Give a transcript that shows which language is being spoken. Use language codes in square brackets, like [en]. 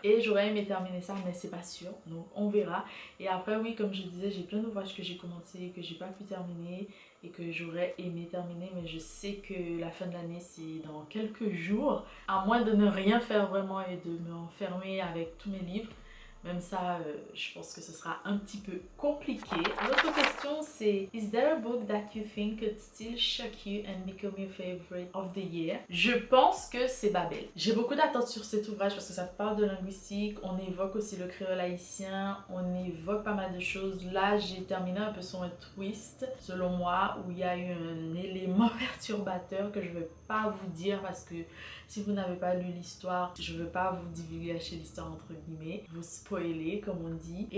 [fr] Et j'aurais aimé terminer ça, mais c'est pas sûr, donc on verra. Et après oui, comme je disais, j'ai plein d'ouvrages que j'ai commencé et que j'ai pas pu terminer et que j'aurais aimé terminer, mais je sais que la fin de l'année c'est dans quelques jours, à moins de ne rien faire vraiment et de m'enfermer avec tous mes livres. Même ça, je pense que ce sera un petit peu compliqué. L'autre question, c'est [en] Is there a book that you think could still shock you and become your favorite of the year? [fr] Je pense que c'est Babel. J'ai beaucoup d'attentes sur cet ouvrage parce que ça parle de linguistique. On évoque aussi le créole haïtien. On évoque pas mal de choses. Là, j'ai terminé un peu sur un twist, selon moi, où il y a eu un élément perturbateur que je ne vais pas vous dire parce que si vous n'avez pas lu l'histoire, je ne veux pas vous divulgacher l'histoire entre guillemets, vous spoiler comme on dit.